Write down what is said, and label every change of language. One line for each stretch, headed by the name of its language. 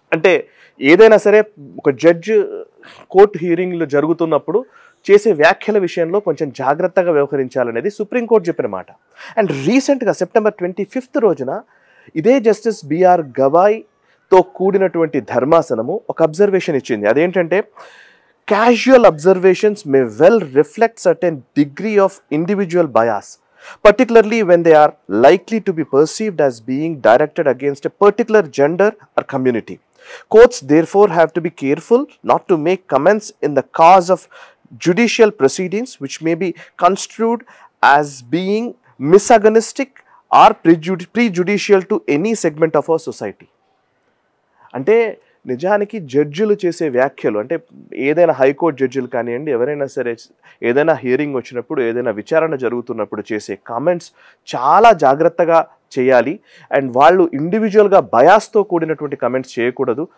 Telugu: అంటే ఏదైనా సరే ఒక జడ్జి కోర్టు హీరింగ్లు జరుగుతున్నప్పుడు చేసే వ్యాఖ్యల విషయంలో కొంచెం జాగ్రత్తగా వ్యవహరించాలనేది సుప్రీంకోర్టు చెప్పిన మాట. అండ్ రీసెంట్గా September 25 రోజున ఇదే జస్టిస్ బిఆర్ గవాయ్తో కూడినటువంటి ధర్మాసనము ఒక అబ్జర్వేషన్ ఇచ్చింది.
English: అదేంటంటే, casual observations may well reflect certain degree of individual bias, particularly when they are likely to be perceived as being directed against a particular gender or community. Courts therefore have to be careful not to make comments in the cause of judicial proceedings which may be construed as being misogynistic or prejudicial to any segment of our society.
Telugu: అంటే నిజానికి జడ్జిలు చేసే వ్యాఖ్యలు, అంటే ఏదైనా high court జడ్జిలు కానివ్వండి, ఎవరైనా సరే ఏదైనా హియరింగ్ వచ్చినప్పుడు, ఏదైనా విచారణ జరుగుతున్నప్పుడు చేసే కామెంట్స్ చాలా జాగ్రత్తగా చేయాలి. అండ్ వాళ్ళు ఇండివిజువల్గా బయాస్తో కూడినటువంటి కమెంట్స్ చేయకూడదు.